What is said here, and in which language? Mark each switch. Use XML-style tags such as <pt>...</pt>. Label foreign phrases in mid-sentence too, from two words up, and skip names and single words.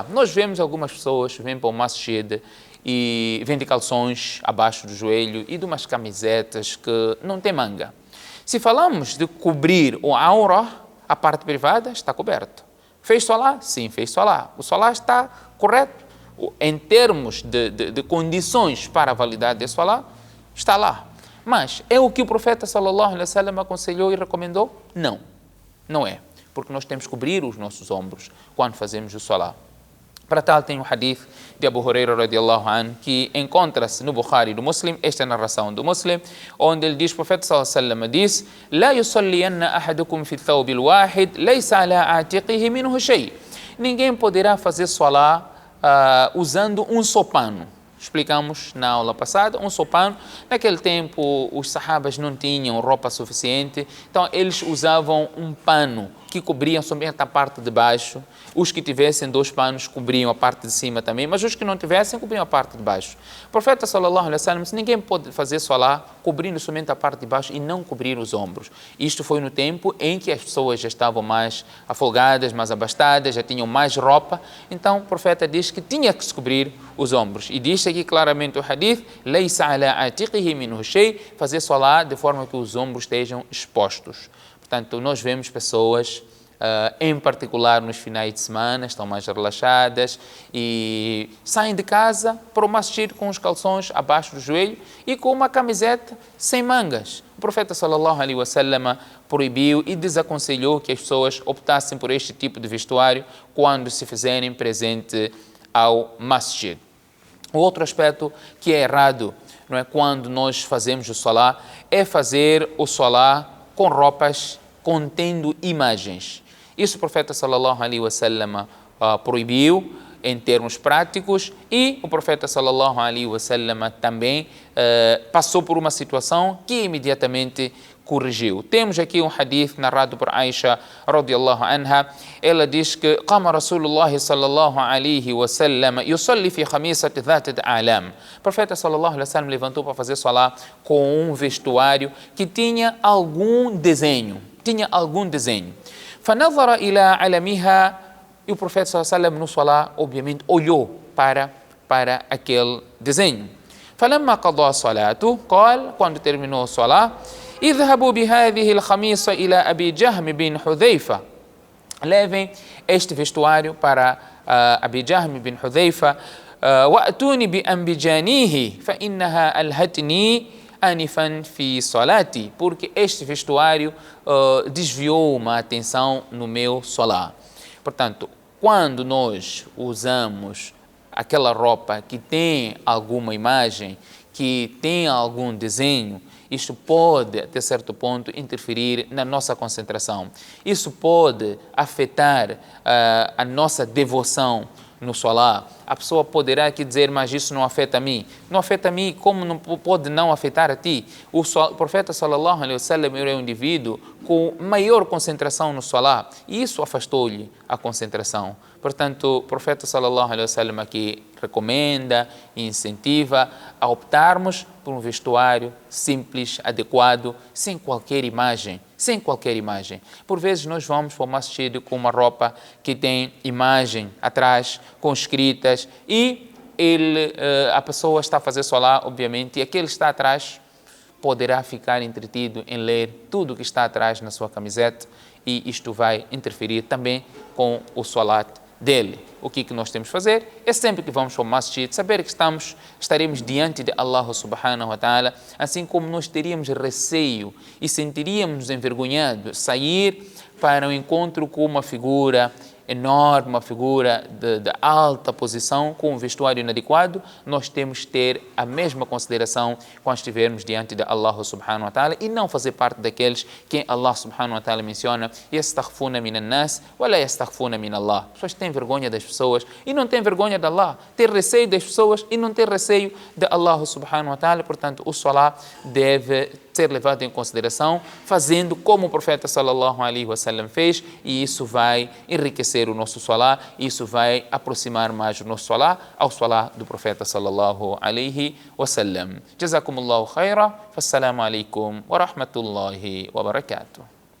<pt>Nós vemos algumas pessoas que vêm para o masjid e vêm de calções abaixo do joelho e de umas camisetas que não tem manga. Se falamos de cobrir o aura, a parte privada está coberta. Fez Salah? Sim, fez Salah. O Salah está correto. Em termos de condições para a validade de Salah, está lá. Mas é o que o profeta</pt> <ar>صلى الله عليه وسلم</ar> <pt>aconselhou e recomendou? Não, não é. Porque nós temos que cobrir os nossos ombros quando fazemos o Salah. Para tal, tem um hadith de Abu Huraira</pt> <ar>رضي الله عنه</ar> <pt>que encontra-se no Bukhari do Muslim, esta é a narração do Muslim, onde ele diz, o profeta</pt> <ar>صلى الله عليه وسلم</ar> <pt>diz:</pt> <ar>"لا يصلين أحدكم في الثوب الواحد ليس على عاتقيه منه شيء."</ar> <pt>Ninguém poderá fazer Salah usando um só pano. Explicamos na aula passada, um só pano. Naquele tempo, os sahabas não tinham roupa suficiente, então eles usavam um pano que cobria somente a parte de baixo. Os que tivessem dois panos cobriam a parte de cima também, mas os que não tivessem cobriam a parte de baixo. O profeta</pt> <ar>صلى الله عليه وسلم</ar> <pt>disse: ninguém pode fazer Salah cobrindo somente a parte de baixo e não cobrir os ombros. Isto foi no tempo em que as pessoas já estavam mais afolgadas, mais abastadas, já tinham mais roupa. Então o profeta diz que tinha que se cobrir os ombros. E diz aqui claramente o hadith:</pt> <ar>"ليس على عاتقيه منه شيء",</ar> <pt>fazer Salah de forma que os ombros estejam expostos. Portanto, nós vemos pessoas, em particular nos finais de semana, estão mais relaxadas e saem de casa para o masjid com os calções abaixo do joelho e com uma camiseta sem mangas. O profeta</pt> <ar>صلى الله عليه وسلم</ar> <pt>proibiu e desaconselhou que as pessoas optassem por este tipo de vestuário quando se fizerem presente ao masjid. O outro aspecto que é errado, não é, quando nós fazemos o Salah, é fazer o Salah com roupas contendo imagens. Isso o profeta</pt> <ar>صلى الله عليه وسلم</ar> <pt>proibiu em termos práticos, e o profeta</pt> <ar>صلى الله عليه وسلم</ar> <pt>também passou por uma situação que imediatamente corrigiu. Temos aqui um hadith narrado por Aisha</pt> <ar>رضي الله عنها.</ar> <pt>Ela diz que</pt> <ar>"قام رسول الله صلى الله عليه وسلم يصلي في خميصة ذات أعلام."</ar> <pt>O profeta</pt> <ar>صلى الله عليه وسلم</ar> <pt>levantou para fazer Salah com um vestuário que tinha algum desenho.</pt> <ar>فنظر إلى علمها,</ar> <pt>e o profeta</pt> <ar>صلى الله عليه وسلم</ar> <pt>no Salah obviamente olhou para aquele desenho.</pt> <ar>فلما قضى صلاته قال,</ar> <pt>quando terminou a Salah:</pt> <ar>"اذهبوا بهذه الخميصة إلى أبي جهم بن حذيفة."</ar> <pt>Levem este vestuário para Abi Jahm bin Hudhayfa.</pt> <ar>"وأتوني بأنبجانيته فإنها ألهتني آنفا في صلاتي."</ar> <pt>Porque este vestuário desviou uma atenção no meu Salah. Portanto, quando nós usamos aquela roupa que tem alguma imagem, que tem algum desenho, isto pode, até certo ponto, interferir na nossa concentração. Isso pode afetar a nossa devoção no Salah. A pessoa poderá aqui dizer: mas isso não afeta a mim. Não afeta a mim, como não pode não afetar a ti? O profeta</pt> <ar>صلى الله عليه وسلم</ar> <pt>era um indivíduo com maior concentração no Salah, e isso afastou-lhe a concentração. Portanto, o profeta</pt> <ar>صلى الله عليه وسلم</ar> <pt>aqui recomenda e incentiva a optarmos por um vestuário simples, adequado, sem qualquer imagem. Sem qualquer imagem. Por vezes nós vamos para o masjid com uma roupa que tem imagem atrás, com escritas, e a pessoa está a fazer solá, obviamente, e aquele que está atrás poderá ficar entretido em ler tudo que está atrás na sua camiseta, e isto vai interferir também com o salat dele. O que nós temos que fazer é sempre que vamos para o masjid, saber que estaremos diante de Allah</pt> <ar>سبحانه وتعالى,</ar> <pt>assim como nós teríamos receio e sentiríamos envergonhados sair para um encontro com uma figura enorme, uma figura de alta posição, com um vestuário inadequado, nós temos que ter a mesma consideração quando estivermos diante de Allah</pt> <ar>سبحانه وتعالى</ar> <pt>e não fazer parte daqueles que Allah</pt> <ar>سبحانه وتعالى</ar> <pt>menciona</pt> <ar>يستخفون من الناس ولا يستخفون من الله.</ar> <pt>As pessoas têm vergonha das pessoas e não têm vergonha de Allah, ter receio das pessoas e não ter receio de Allah</pt> <ar>سبحانه وتعالى.</ar> <pt>Portanto, o salá deve ser levado em consideração, fazendo como o profeta</pt> <ar>صلى الله عليه وسلم</ar> <pt>fez, e isso vai enriquecer o nosso salá, isso vai aproximar mais o nosso salá ao salá do profeta</pt> <ar>صلى الله عليه وسلم. جزاكم الله خيرا فالسلام عليكم ورحمة الله وبركاته.</ar>